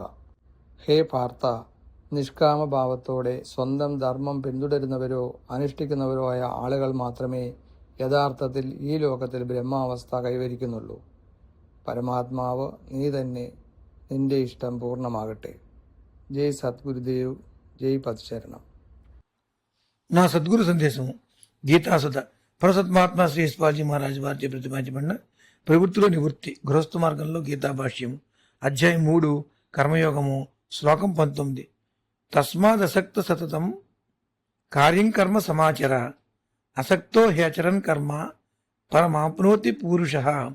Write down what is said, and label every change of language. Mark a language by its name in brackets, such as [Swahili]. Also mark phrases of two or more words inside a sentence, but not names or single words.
[Malayalam] ഹേ പാർത്ഥ, നിഷ്കാമഭാവത്തോടെ സ്വന്തം ധർമ്മം പിന്തുടരുന്നവരോ അനുഷ്ഠിക്കുന്നവരോ ആയ ആളുകൾ മാത്രമേ യഥാർത്ഥത്തിൽ ഈ ലോകത്തിൽ ബ്രഹ്മാവസ്ഥ കൈവരിക്കുന്നുള്ളൂ. പരമാത്മാവ് നീ തന്നെ, നിന്റെ ഇഷ്ടം പൂർണ്ണമാകട്ടെ. ജയ് സദ്ഗുരുദേവ്, [Telugu] జై పదశరణం. నా సద్గురు సందేశము గీతాసుధ పరసత్మాత్మ శ్రీ యశ్పాల్జీ మహారాజ్ వారిచే ప్రతిపాదించబడిన ప్రవృత్తిలో నివృత్తి గృహస్థ మార్గంలో గీతా భాష్యం అధ్యాయం 3 కర్మయోగము శ్లోకం 19. [Sanskrit] తస్మాదసక్త సతతం కార్యం కర్మ సమాచర అసక్తో హ్యాచరన్ కర్మ పరమాప్నోతి పురుష.